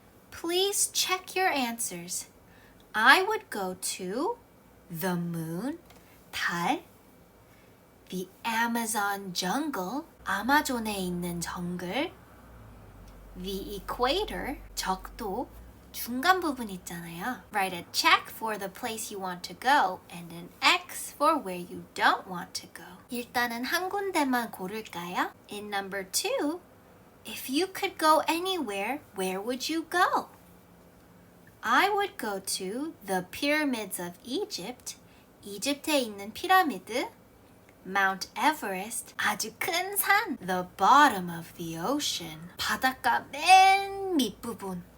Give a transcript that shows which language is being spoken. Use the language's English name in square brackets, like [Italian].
[English] Please check your answers. I would go to the moon, 달, the Amazon jungle, [Korean] 아마존에 있는 정글, [English] the equator, 적도, [Korean] 중간 부분 있잖아요. [English] Write a check for the place you want to go and an X for where you don't want to go. [Korean] 일단은 한 군데만 고를까요? [English] In number 2, if you could go anywhere, where would you go? I would go to the pyramids of Egypt, [Korean] 이집트에 있는 피라미드, [English] Mount Everest, [Korean] 아주 큰 산, [English] the bottom of the ocean, [Korean] 바닷가 맨 밑부분.